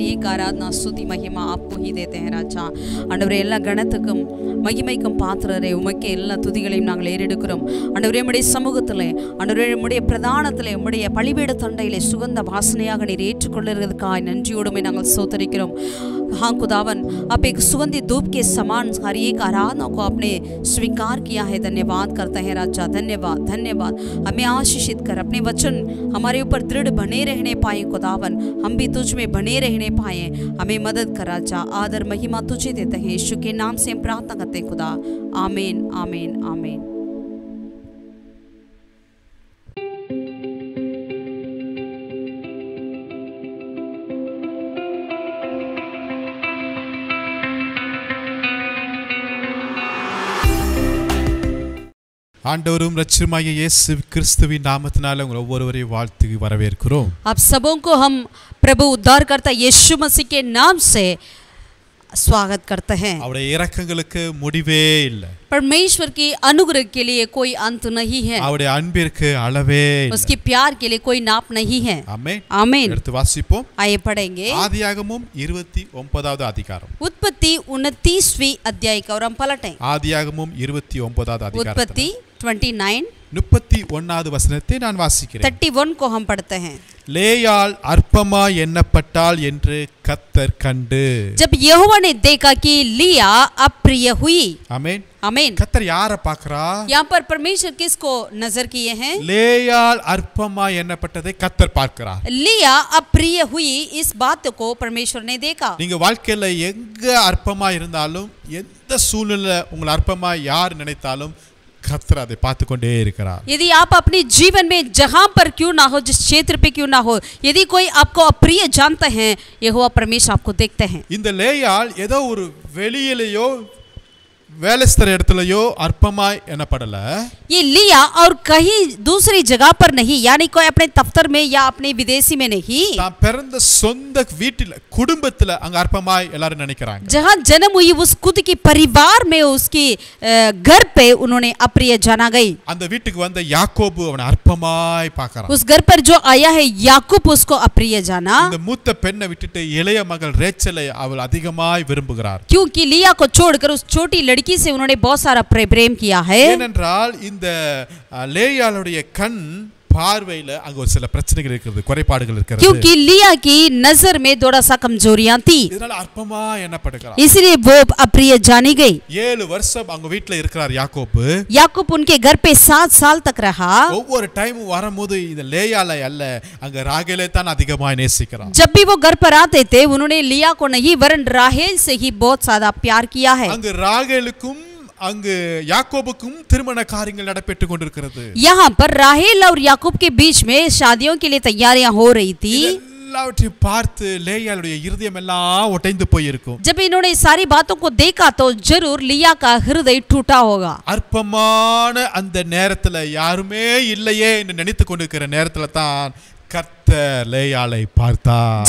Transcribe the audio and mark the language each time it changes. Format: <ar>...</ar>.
<hi>ஆராதனா ஸ்துதி மகிமா आपको ही देते हैं ராஜா.</hi> <ta>ஆண்டவரே எல்லா கணத்துக்கும் மகிமைக்கும் பாத்திரரே உமக்கே எல்லா துதிகளையும் நாங்கள் ஏறெடுக்கிறோம். ஆண்டவரே உம்முடைய சமூகத்திலே, ஆண்டவரே உம்முடைய பிரதானத்திலே, உம்முடைய பலிபீட தண்டையிலே சுகந்த வாசனையாக நீர் ஏற்றுக்கொள்ளுகிறதுக்காய் நன்றியோடுமே நாங்கள் ஸ்தோத்திரிக்கிறோம்.</ta> <hi>हाँ खुदावन, आप एक सुगंधित धूप के समान हर एक आराधना को आपने स्वीकार किया है. धन्यवाद करते हैं राजा, धन्यवाद धन्यवाद. हमें आशीषित कर, अपने वचन हमारे ऊपर दृढ़ बने रहने पाए खुदावन, हम भी तुझ में बने रहने पाए. हमें मदद कर राजा. आदर महिमा तुझे देते हैं, यीशु के नाम से हम प्रार्थना करते हैं खुदा. आमीन आमीन आमीन.</hi> <ta>ஆண்டவரும் இரட்சகருமாகிய இயேசு கிறிஸ்துவின் நாமத்தினால உங்கள் ஒவ்வொருவரையும் வாழ்த்து வரவேற்கிறோம்.</ta> <hi>आप सबों को हम प्रभु उद्धारकर्ता यीशु मसीह के नाम से स्वागत करते हैं.</hi> <ta>அவருடைய இரக்கங்களுக்கு முடிவே இல்லை.</ta> <hi>परमेश्वर की अनुग्रह के लिए कोई अंत नहीं है.</hi> <ta>அவருடைய அன்பிற்கு அளவே இல்லை.</ta> <hi>उसके प्यार के लिए कोई नाप नहीं है.</hi> <ta>ஆமென்.</ta> <hi>आमीन.</hi> <ta>எடுத்து வாசிப்போம்.</ta> <hi>आइए पढ़ेंगे.</hi> <ta>ஆதியாகமம் 29வது அதிகாரம்.</ta> <hi>उत्पत्ति 29वीं अध्याय का और हम पलटें.</hi> <ta>ஆதியாகமம் 29வது அதிகாரம்.</ta> <hi>उत्पत्ति 29</hi> <ta>31வது வசனத்தை நான் வாசிக்கிறேன்.</ta> <hi>31 को हम पढ़ते हैं.</hi> <ta>லேயாள் அற்பமா எண்ணப்பட்டாள் என்று கர்த்தர் கண்டு.</ta> <hi>जब यहोवा ने देखा कि लिया अप्रिय हुई.</hi> <ta>ஆமென்.</ta> <hi>आमीन.</hi> <ta>கர்த்தர் யாரை பார்க்கறா?</ta> <hi>यहाँ पर परमेश्वर किसको नजर किए हैं?</hi> <ta>லேயாள் அற்பமா எண்ணப்பட்டதை கர்த்தர் பார்க்கிறார்.</ta> <hi>लिया अप्रिय हुई, इस बात को परमेश्वर ने देखा.</hi> <ta>நீங்க வாழ்க்கையில எங்க அற்பமா இருந்தாலும், எந்த சூழ்நிலை உங்களை அற்பமா யார் நினைத்தாலும் கர்த்தர் அதை பார்த்து கொண்டே இருக்கிறார்.</ta> <hi>यदि आप अपने जीवन में जहां पर क्यों ना हो, जिस क्षेत्र पे क्यों ना हो, यदि कोई आपको अप्रिय जानते हैं, यहोवा परमेश्वर आपको देखते हैं.</hi> <ta>இந்த லேயாள் ஏதோ ஒரு வெளியிலேயோ வேலைஸ்தர இடத்துலயோ அற்பமாய் எண்ணப்படல.</ta> <hi>ये लिया और कहीं दूसरी जगह पर नहीं, यानी कोई अपने दफ्तर में या अपने विदेशी में नहीं.</hi> <ta>தான் பிறந்த சொந்த வீட்டில குடும்பத்துல அங்க அற்பமாய் எல்லாரும் நினைக்கிறாங்க.</ta> <hi>जहां जन्म हुई उस खुद की परिवार में, उसकी घर पे उन्होंने अप्रिय जाना गई.</hi> <ta>அந்த வீட்டுக்கு வந்த யாக்கோபு அவனை அற்பமாய் பார்க்கறான்.</ta> <hi>उस घर पर जो आया है याकूब, उसको अप्रिय जाना.</hi> <ta>இந்த மூத்த பெண்ணை விட்டுட்டு இளைய மகள் ரேச்சலை அவள் அதிகமாய் விரும்புகிறார்.</ta> <hi>क्योंकि लिया को छोड़कर उस छोटी लड़की से उन्होंने बहुत सारा प्रेम किया है.</hi> <ta>ஏனென்றால் இந்த லேயாளுடைய கண் பார்வையில அங்க ஒரு சில பிரச்சனைகள் இருக்குது, குறைபாடுகள் இருக்கிறது.</ta> <hi>क्योंकि लिया की नजर में थोड़ा सा कमजोरियां थी,</hi> <ta>இதனால அற்பமா எண்ணப்படுகிறார்.</ta> <hi>इसलिए वो अप्रिय जानी गई.</hi> <ta>7 வருஷம் அவங்க வீட்ல இருக்கிறார் யாக்கோபு.</ta> <hi>याकूब उनके घर पे 7 साल तक रहा.</hi> <ta>ஒவ்வொரு டைம் வரும்போது இந்த லேயாளை அல்ல, அங்க ராகேலை தான் அதிகமாக நேசிக்கிறார்.</ta> <hi>जब भी वो घर पर आते थे, उन्होंने लिया को नहीं वरन राहेल से ही बहुत ज्यादा प्यार किया है.</hi> <ta>அங்க ராகேலுக்கும் அங்கு யாக்கோபுக்கும் திருமண காரியங்கள் நடைபெற்று கொண்டிருக்கிறது.</ta> <hi>यहाँ पर राहेल और याकूब के बीच में शादियों के लिए तैयारियां हो रही थी.</hi> <ta>எல்லாவற்றையும் பார்த்து லேயாளுடைய இருதயம் எல்லாம் உடைந்து போயிருக்கும்.</ta> <hi>जब इन्होंने सारी बातों को देखा तो जरूर लिया का हृदय टूटा होगा.</hi> <ta>அற்பமான அந்த நேரத்துல யாருமே இல்லையே என்று நினைத்து கொண்டிருக்கிற நேரத்துல தான் கர்த்தர் லேயாளை பார்த்தார்.</ta>